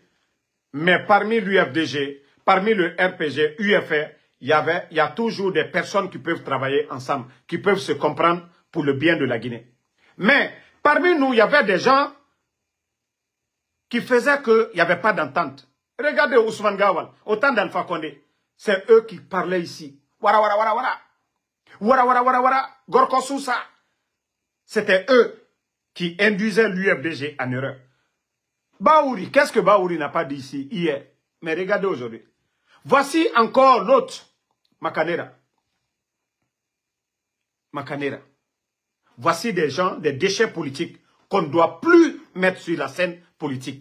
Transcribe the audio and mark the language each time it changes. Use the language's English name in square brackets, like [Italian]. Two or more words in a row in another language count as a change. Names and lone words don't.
[French] Mais parmi l'UFDG, parmi le RPG, UFR, il y a toujours des personnes qui peuvent travailler ensemble, qui peuvent se comprendre pour le bien de la Guinée. Mais parmi nous, il y avait des gens qui faisaient qu'il n'y avait pas d'entente. Regardez Ousmane Gawal, autant d'Alpha Condé. C'est eux qui parlaient ici. Wara wara wara wara. Wara wara wara wara. Gorko Sousa. C'était eux qui induisaient l'UFDG en erreur. Baouri, qu'est-ce que Baouri n'a pas dit ici hier? Mais regardez aujourd'hui. Voici encore l'autre, Makanera. Makanera. Voici des gens, des déchets politiques qu'on ne doit plus mettre sur la scène politique.